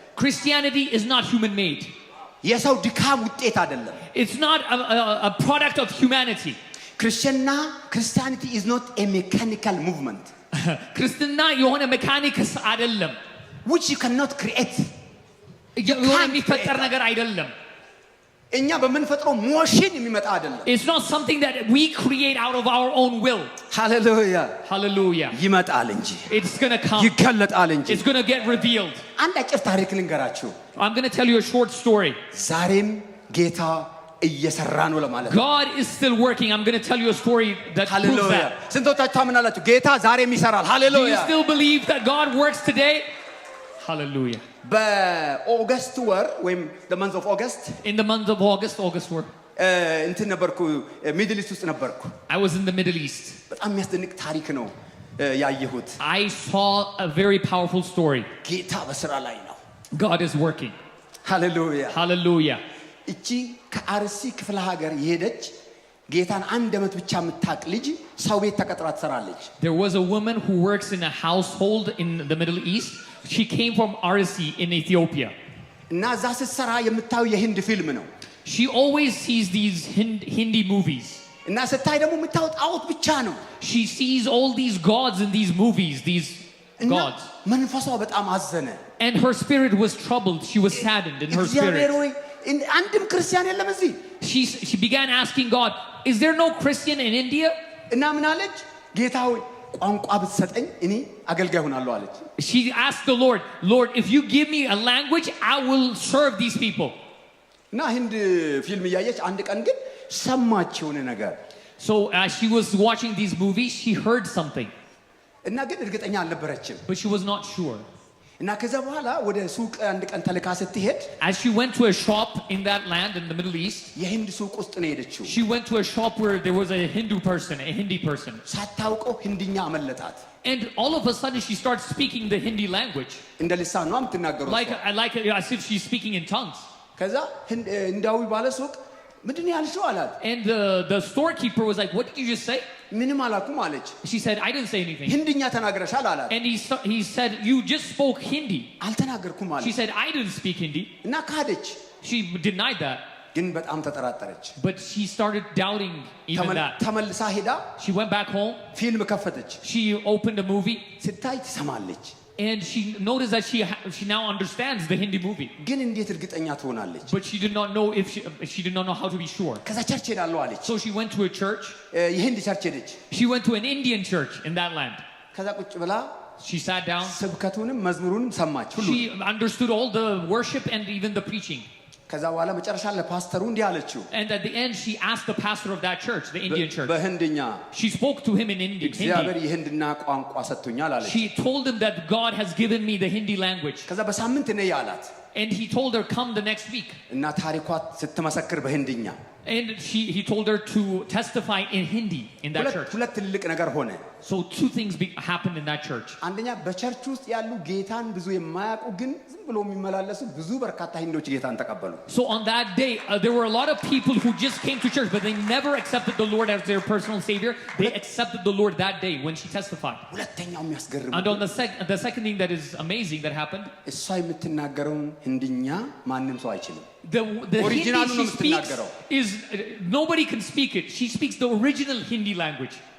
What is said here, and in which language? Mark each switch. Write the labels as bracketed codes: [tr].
[en] Christianity is not human made. [am] የሰው ድካም ውጤት አይደለም. [en] It's not a product of humanity. Christianity is not a mechanical movement. [am] ክርስትና የሆነ ሜካኒክስ አይደለም. [en] which you cannot create. [am] የሚፈጠር ነገር አይደለም. እኛ በመንፈጥሮ ሞሽን የሚመጣ አይደለም. [en] It's not something that we create out of our own will. Hallelujah. Hallelujah. [am] ይመጣል እንጂ [en] It's going to come. [am] ይገለጣል እንጂ. [en] It's going to get revealed. [am] አንድ አጭር ታሪክ ልንገራችሁ. [en] I'm going to tell you a short story. [am] ዛሬም ጌታ እየሰራ ነው ለማለት ነው. [en] God is still working. I'm going to tell you a story that proves that. [am] ስንቶቻችሁ ታምናላችሁ ጌታ ዛሬም ይሰራል? Hallelujah. [en] Do you still believe that God works today? Hallelujah. [am] በኦገስት ወር ወይም [en] the month of August in the month of August ወር [am] እንትን ነበርኩ ሚድል ኢስት ውስጥ ነበርኩ. [en] I was in the Middle East. [am] በጣም የሚያስደንቅ ታሪክ ነው ያየሁት. [en] I saw a very powerful story. [am] ጌታ በስራ ላይ ነው. [en] God is working. Hallelujah. Hallelujah. [am] እቺ ከአርሲ ክፍለ ሀገር የሄደች ጌታን አንድ አመት ብቻ የምታቅ ልጅ ሰው ቤት ተቀጥራ ትሰራለች. [en] There was a woman who works in a household in the Middle East. She came from Arsi in Ethiopia. [am] እና እዛ ስትሰራ የምታዩ የሂንድ ፊልም ነው. [en] She always sees these Hindi movies. [am] እና ስታይ ደግሞ የምታው ጣዖት ብቻ ነው. [en] She sees all these gods in these movies, these gods. [am] መንፈሷ በጣም አዘነ. [en] And her spirit was troubled. She was saddened in her spirit. [am] አንድም ክርስቲያን የለም እዚህ. [en] She began asking God, is there no Christian in India? [am] እና ምን አለች? ጌታ ሆይ ቋንቋ ብትሰጠኝ እኔ አገልጋይ ሆናለሁ አለች. [en] She asked the Lord, Lord, if you give me a language, I will serve these people. [am] እና ህንድ ፊልም እያየች አንድ ቀን ግን ሰማች የሆነ ነገር. [en] So as she was watching these movies, she heard something. [am] እና ግን እርግጠኛ አልነበረችም. [en] But she was not sure. [am] እና ከዛ በኋላ ወደ ሱቅ አንድ ቀን ተልካ ስትሄድ [en] as she went to a shop in that land in the Middle East, [am] የህንድ ሱቅ ውስጥ ነው የሄደችው. [en] she went to a shop where there was a Hindi person. [am] ሳታውቀው ህንድኛ አመለጣት. [en] And all of a sudden she starts speaking the Hindi language. [am] እንደ ልሳን ነው የምትናገረው. [en] like as if she's speaking in tongues. [am] ከዛ ህንዳዊ ባለ ሱቅ ምንድነው ያልሽው አላት. [en] And the storekeeper was like, what did you just say? [am] ምንም አላልኩም አለች. [en] She said, I didn't say anything. [am] ህንድኛ ተናግረሻል አላት. [en] And he said, you just spoke Hindi. [am] አልተናገርኩም አለች. [en] She said, I didn't speak Hindi. [am] እና ካደች. [en] She denied that. [am] ግን በጣም ተጠራጠረች. [en] But she started doubting even that. [am] ተመልሳ ሄዳ [en] She went back home. [am] ፊልም ከፈተች. [en] She opened a movie. [am] ስታይ ትሰማለች. [en] And she noticed that she now understands the Hindi movie. [am] ግን እንዴት እርግጠኛ ትሆናለች? [en] But she did not know she did not know how to be sure. [am] ከዛ ቸርች ሄዳለሁ አለች. [en] So she went to a church. [am] የህንድ ቸርች ሄደች. [en] She went to an Indian church in that land. [am] ከዛ ቁጭ ብላ [en] she sat down. [am] ስብከቱንም መዝሙሩንም ሰማች ሁሉ. [en] She understood all the worship and even the preaching. [am] ከዛ በኋላ መጨረሻ ለፓስተሩ እንዲህ አለችው። [en] And at the end, she asked the pastor of that church, the Indian church. [am] በህንድኛ [en] She spoke to him in [am] እግዚአብሔር [en] Hindi. [am] የህንድና ቋንቋ ሰጥቶኛል አለች። [en] She told him that God has given me the Hindi language. [am] ከዛ በሳምንት ነይ አላት። [en] And he told her, come the next week. [am] እና ታሪኳ ስትመሰክር በህንድኛ [en] And he told her to testify in Hindi in that church. [am] ሁለት ትልቅ ነገር ሆነ። [en] So two things happened in that church. [am] አንደኛ በቸርች ውስጥ ያሉ ጌታን ብዙ የማያውቁ ግን ዝም ብሎ የሚመላለሱ ብዙ በርካታ ህንዶች ጌታን ተቀበሉ። [en] So on that day, there were a lot of people who just came to church, but they never accepted the Lord as their personal savior. They accepted the Lord that day when she testified. [am] ሁለተኛው የሚያስገርም [en] And on the second thing that is amazing that happened, [am] እሷ የምትናገረውን ህንድኛ ማንም ሰው አይችልም። [en] the Hindi Original she speaks is nobody can speak it. She speaks the original Hindi language.